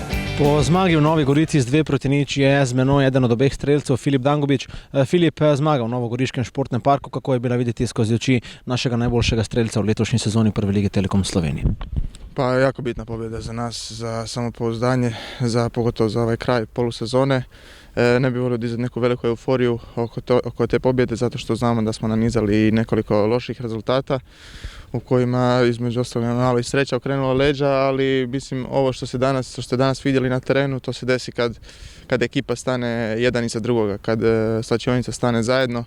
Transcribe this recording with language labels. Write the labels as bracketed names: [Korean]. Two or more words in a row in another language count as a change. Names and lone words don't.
[Slovenian] Po zmagi v Novi Gorici z 2-0 je z menoj eden od obeh strelcev, Filip Dangubič. Filip, zmaga v Novogoriškem športnem parku, kako je bila videti skozi oči našega najboljšega strelca v letošnji sezoni Prve lige Telekom Slovenije? [Croatian] Pa jako bitna pobjeda za nas, za samopouzdanje, pogotovo za ovaj kraj polusezone. Ne bi volio dizati neku veliku euforiju oko te pobjede zato što znamo da smo nanizali i nekoliko loših rezultata u kojima između ostalog malo i sreća okrenula leđa, ali mislim ovo što ste danas vidjeli na terenu, to se desi kad ekipa stane jedan iza drugoga, kad slačionica stane zajedno.